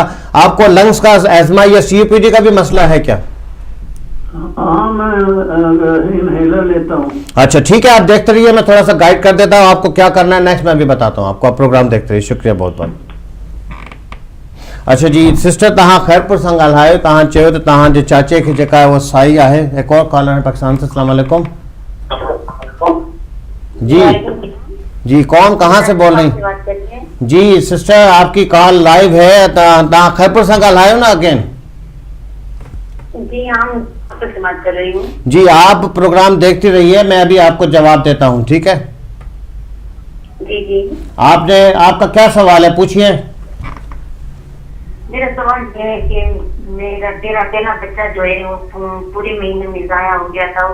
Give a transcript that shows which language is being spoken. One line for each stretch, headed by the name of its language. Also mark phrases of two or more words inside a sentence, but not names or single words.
Urdu: آپ کو لنگز کا ایستھما یا سی او پی ڈی کا بھی مسئلہ ہے کیا? ہاں، میں انہیلر لیتا ہوں. اچھا ٹھیک ہے، آپ دیکھتے رہیے، میں تھوڑا سا گائیڈ کر دیتا ہوں آپ کو کیا کرنا ہے نیکسٹ، میں بھی بتاتا ہوں آپ کو. آپ پروگرام دیکھتے رہیے، شکریہ بہت بہت. اچھا جی سسٹر,
Sindhi: तहाँ खैरपुर सां ॻाल्हायो, तहाँ चयो त तहाँ जे चाचे खे जेका है वो साई आहे।
Urdu: ایک اور کالر ہے پاکستان سے.
Arabic: السلام علیکم
Urdu: جی جی، کون کہاں سے بول رہی? جی سسٹر، آپ کی
English: call live
Urdu: ہے,
Sindhi: तहाँ खैरपुर सां ॻाल्हायो ना अगेन।
Urdu: جی ہم سے بات کر رہی ہوں. جی آپ پروگرام دیکھتی رہیے، میں ابھی آپ کو جواب دیتا ہوں، ٹھیک ہے? جی جی, آپ کا کیا سوال ہے، پوچھیے. میرا سوال یہ ہے کہ میرا تیرا بچہ جو ہے وہ پورے مہینے میں ضائع ہو گیا تھا.